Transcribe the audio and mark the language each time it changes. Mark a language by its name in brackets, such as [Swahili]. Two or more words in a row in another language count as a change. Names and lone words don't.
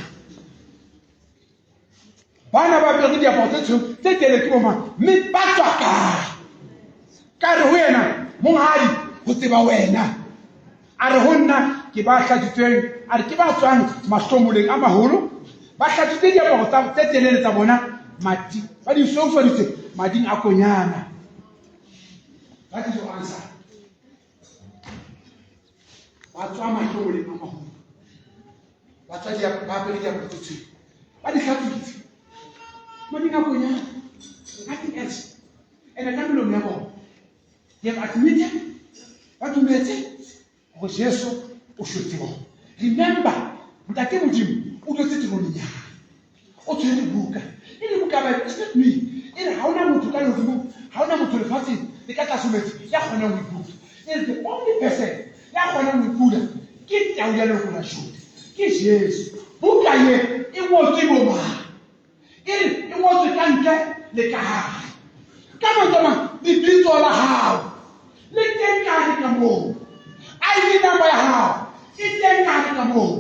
[Southern Sotho] Bana ba apereng diaparo tse tshweu tse telele ke bomang mme ba tswa ka re ho yena monghadi ho tseba wena a re ho nna ke ba hlatsitsweng a re ke ba tswang mahlomoleng a maholo ba hlatsitse diaparo tse telele tsa bona madi ba di soufaditse mading a konyana. [English] That is your answer. [Southern Sotho] Ba tswa mahlomoleng a maholo ba tswa ba apere diaparo tse tshweu ba di hlatsitse mading a konyana. [English] Nothing else. And [Southern Sotho] ka melomo ya bona [English] they have admitted [Southern Sotho] ba dumetse go Jesu o hlotse bona. Remember ntate modimo o dutse tironeng ya o tshwere buka e le buka ba [English] it's not me [Southern Sotho] e re ha ona motho ka lehodimo ha ona motho lefatsheng le ka tlase metsi ya kgonang ho iputa e re [English] the only person [Southern Sotho] ya kgonang ho iputa ke tau ya lekola shoti ke Jesu. Buka ye e ngotswe bomang e re e ngotswe ka ntle le ka hare ka mantswe lebitso la hao le teng ka hare ka moo [English] ID number [Southern Sotho] ya hao e teng ka hare ka moo.